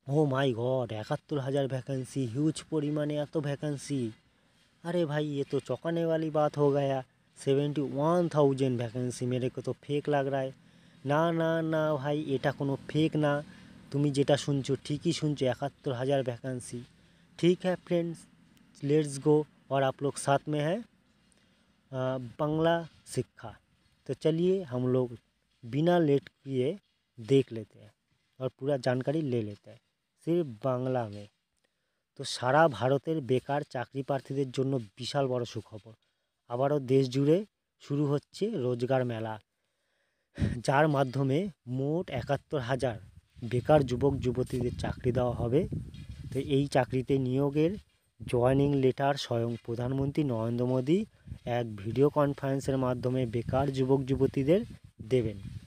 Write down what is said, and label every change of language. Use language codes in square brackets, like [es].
[en] oh my god, [bn] 71,000 vacancy, huge परिमाणे এত vacancy. [hi] अरे भाई ये तो चौंकाने वाली बात हो गया। 71,000 वैकेंसी मेरे को तो फेक लग रहा है। [bn] না না না ভাই, এটা কোনো फेक ना। তুমি যেটা শুনছো ঠিকই শুনছো, [hi] 71,000 वैकेंसी। ठीक है फ्रेंड्स, लेट्स गो। और आप लोग साथ में है बांग्ला शिक्षा। तो चलिए हम लोग बिना लेट किए देख लेते हैं और पूरा जानकारी ले लेते हैं सिर्फ বাংলা में। [bn] তো সারা ভারতের বেকার চাকরি প্রার্থীদের জন্য বিশাল বড় সুখবর। আবারও দেশ জুড়ে শুরু হচ্ছে রোজগার মেলা, যার মাধ্যমে মোট 71,000 বেকার যুবক যুবতীদের চাকরি দেওয়া হবে। তো এই চাকরিতে নিয়োগের জয়েনিং লেটার স্বয়ং প্রধানমন্ত্রী নরেন্দ্র মোদী এক ভিডিও কনফারেন্সের মাধ্যমে বেকার যুবক যুবতীদের দেবেন।